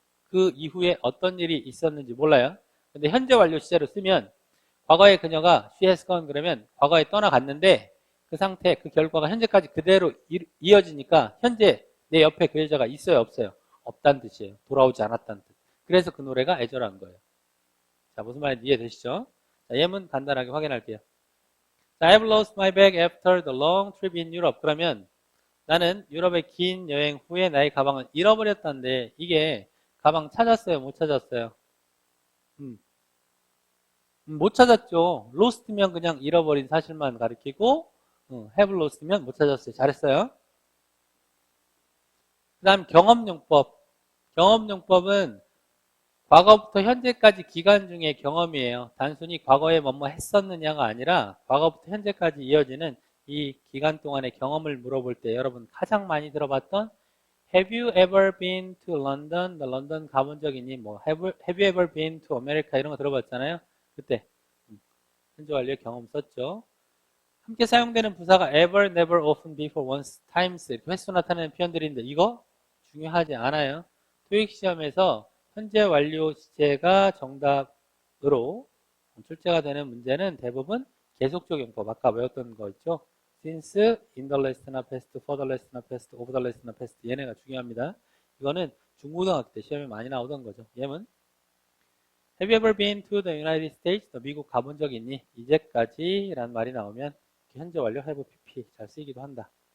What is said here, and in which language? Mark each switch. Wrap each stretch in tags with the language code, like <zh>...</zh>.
<ko>그 이후에 어떤 일이 있었는지 몰라요. 근데 현재 완료 시제로 쓰면 과거에 그녀가</ko> <en>she has gone</en> <ko>그러면 과거에 떠나갔는데 그 상태, 그 결과가 현재까지 그대로 이어지니까 현재 내 옆에 그 여자가 있어요, 없어요? 없다는 뜻이에요. 돌아오지 않았다는 뜻. 그래서 그 노래가 애절한 거예요. 자, 무슨 말인지 이해되시죠? 자, 예문 간단하게 확인할게요.</ko> <en>자, I've lost my bag after the long trip in Europe.</en> <ko>그러면 나는 유럽의 긴 여행 후에 나의 가방을 잃어버렸다는데 이게 가방 찾았어요? 못 찾았어요? 못 찾았죠. lost면 그냥 잃어버린 사실만 가리키고 have lost면 못 찾았어요. 잘했어요. 그 다음 경험용법. 경험용법은 과거부터 현재까지 기간 중의 경험이에요. 단순히 과거에 뭐뭐 했었느냐가 아니라 과거부터 현재까지 이어지는 이 기간 동안의 경험을 물어볼 때 여러분 가장 많이 들어봤던</ko> <en>Have you ever been to London?</en> <ko>너 런던 가본 적 있니?</ko> <en>뭐 Have you ever been to America?</en> <ko>이런 거 들어봤잖아요. 그때 현재 완료의 경험 썼죠. 함께 사용되는 부사가 ever, never, often, before, once, times 이렇게 횟수 나타내는 표현들인데 이거 중요하지 않아요. 토익 시험에서 현재 완료 시제가 정답으로 출제가 되는 문제는 대부분 계속적 용법 아까 외웠던 거 있죠. since, in the last나 past, for the last나 past, over the last나 past 얘네가 중요합니다. 이거는 중고등학교 때 시험에 많이 나오던 거죠.</ko> <en>예문 Have you ever been to the United States?</en> <ko>너 미국 가본 적 있니? 이제까지 라는 말이 나오면 현재 완료 have pp 잘 쓰이기도 한다.</ko>